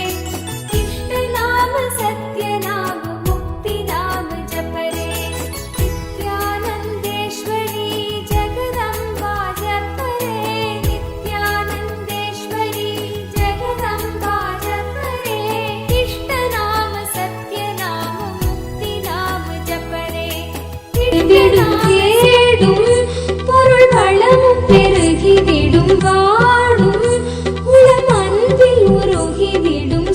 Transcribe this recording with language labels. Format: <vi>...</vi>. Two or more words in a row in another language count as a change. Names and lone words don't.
<hi>इष्ट नाम सत्य नाम मुक्ति नाम जप रे. नित्यानंदेश्वरी जगदंबा जप रे. नित्यानंदेश्वरी जगदंबा जप रे.</hi> <ta>தேடும் பொருள் வளமும் பெருகிவிடும் வாடும் உளம் அன்பில் உருகிவிடும்</ta>